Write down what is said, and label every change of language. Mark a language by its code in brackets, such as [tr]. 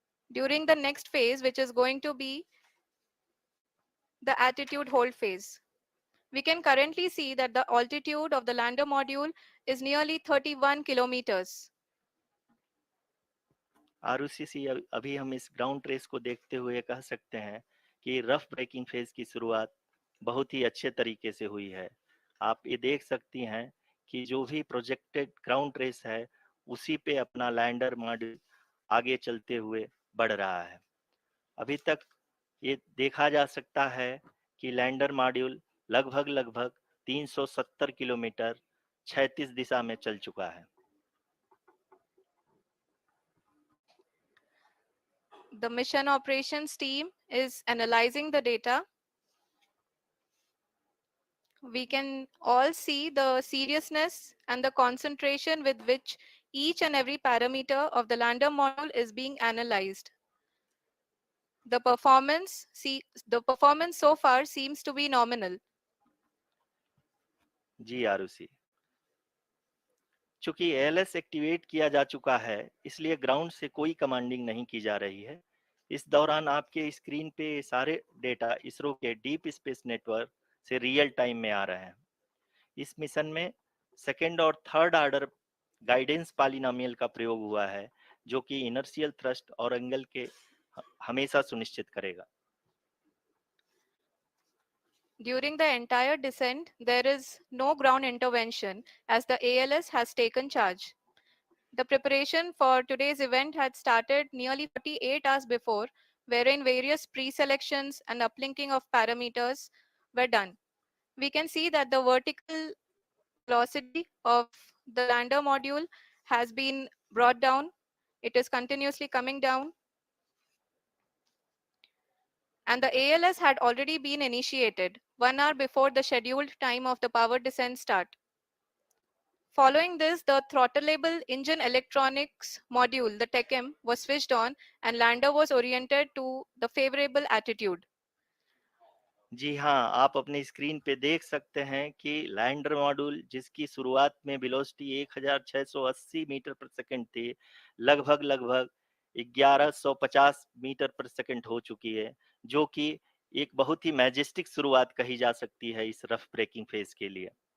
[en] during the next phase, which is going to be the attitude hold phase. We can currently see that the altitude of the lander module is nearly 31 kilometers. [hi] Arushi, अभी हम इस ground trace को देखते हुए कह सकते हैं कि रफ ब्रेकिंग फेज की शुरुआत बहुत ही अच्छे तरीके से हुई है। आप ये देख सकती हैं कि जो भी प्रोजेक्टेड ग्राउंड ट्रेस है उसी पे अपना लैंडर मॉड्यूल आगे चलते हुए बढ़ रहा है। अभी तक ये देखा जा सकता है कि लैंडर मॉड्यूल लगभग 370 किलोमीटर 36 दिशा में चल चुका है। [en] The mission operations team is analyzing the data. We can all see the seriousness and the concentration with which each and every parameter of the lander module is being analyzed. The performance so far seems to be nominal. [hi] जी आरुषि, चूंकि ALS activate किया जा चुका है इसलिए ground से कोई commanding नहीं की जा रही है। इस दौरान आपके स्क्रीन पे सारे डेटा इसरो के डीप स्पेस नेटवर्क से रियल टाइम में आ रहे हैं। इस मिशन में सेकेंड और थर्ड ऑर्डर गाइडेंस पॉलिनोमियल का प्रयोग हुआ है जो कि इनर्शियल थ्रस्ट और एंगल के हमेशा सुनिश्चित करेगा। [en] During the entire descent, there is no ground intervention as the ALS has taken charge. The preparation for today's event had started nearly 48 hours before, wherein various pre-selections and uplinking of parameters were done. We can see that the vertical velocity of the lander module has been brought down. It is continuously coming down. And the ALS had already been initiated 1 hour before the scheduled time of the power descent start. Following this, the throttleable engine electronics module, the TECM, was switched on and lander was oriented to the favorable attitude. [hi] जी हाँ, आप अपनी screen पे देख सकते हैं कि lander module जिसकी शुरुआत में वेलोसिटी 1680 मीटर पर सेकंड थी, लगभग 1150 मीटर पर सेकंड हो चुकी है, जो कि एक बहुत ही मैजेस्टिक शुरुआत कही जा सकती है इस रफ ब्रेकिंग फेज के लिए।